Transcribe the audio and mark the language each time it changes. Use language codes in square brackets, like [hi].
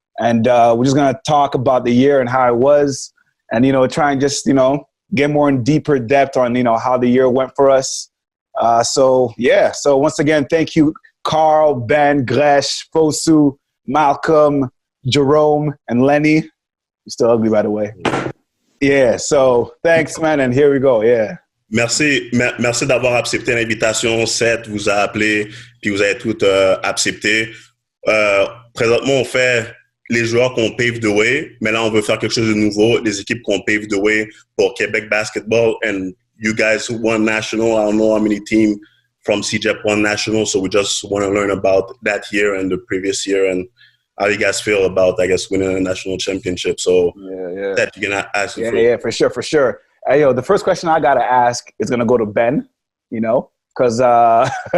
[en] And we're just going to talk about the year and how it was. And, try and just, get more in deeper depth on, how the year went for us. So once again, thank you, Carl, Ben, Gresh, Fosu, Malcolm, Jerome, and Lenny. You're still ugly, by the way. Yeah, so thanks, man, and here we go, yeah. [fr] Merci d'avoir accepté l'invitation. Seth vous a appelé, puis vous avez tout accepté. Présentement, on fait les joueurs qu'on [en] pave the way, [fr] mais là, on veut faire quelque chose de nouveau, les équipes qu'on [en] pave the way [fr] pour Québec Basketball, [en] and you guys won national. I don't know how many teams from CJEP won national, so we just want to learn about that year and the previous year and how you guys feel about, I guess, winning a national championship. So that you're going to ask. Yeah, for sure. Hey, the first question I got to ask is going to go to Ben, because, yeah.